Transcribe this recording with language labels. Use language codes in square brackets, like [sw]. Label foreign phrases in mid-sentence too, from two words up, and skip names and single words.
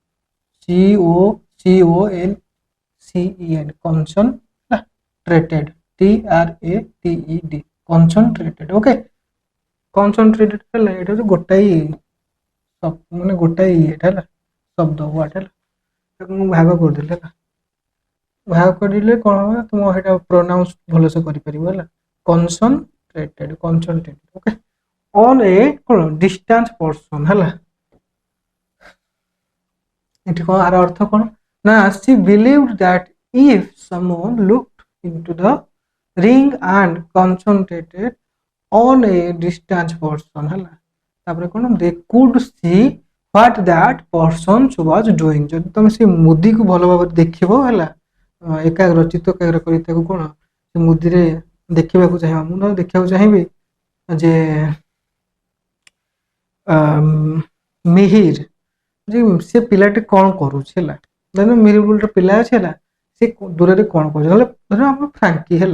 [en] CONCEN concentrated TRATED concentrated okay concentrated [or] ହେଲା ଏଇଟା ହେଉଛି ଗୋଟାଏ ମାନେ ଗୋଟାଏ ଇଏଟା ହେଲା ଶବ୍ଦ ୱାର୍ଡ ହେଲା ତାକୁ ମୁଁ ଭାଗ କରିଦେଲି ହେଲା ଭାଗ କରିଲେ କ'ଣ ହେବ ତୁମ ସେଇଟା ପ୍ରୋନାଉନ୍ସ ଭଲସେ କରିପାରିବ ହେଲା [en] concentrated okay on a [or] କ'ଣ [en] distance person [or] ହେଲା ଏଠି କ'ଣ ଆର ଅର୍ଥ କ'ଣ ନା [en] she believed that if someone looked into the ring and concentrated on a distance person [or] ହେଲା ତାପରେ କ'ଣ [en] they could see what that person was doing [or] ଯଦି ତମେ ସେ ମୁଦିକୁ ଭଲ ଭାବରେ ଦେଖିବ ହେଲା ଏକାଗ୍ର ଚିତ୍ତ ଏକାଗ୍ର କରି ତାକୁ କ'ଣ ସେ ମୁଦିରେ ଦେଖିବାକୁ ଚାହିଁବ ମୁଁ ତ ଦେଖିବାକୁ ଚାହିଁବି ଯେ ମିହିର ଯେ ସେ ପିଲାଟି କ'ଣ କରୁଛି ହେଲା ଧର ମିହିର ଗୋଟେ ପିଲା ଅଛି ହେଲା ସେ ଦୂରରେ କ'ଣ କରୁଛି ହେଲେ ଧର ଆମର ଫ୍ରାଙ୍କି ହେଲା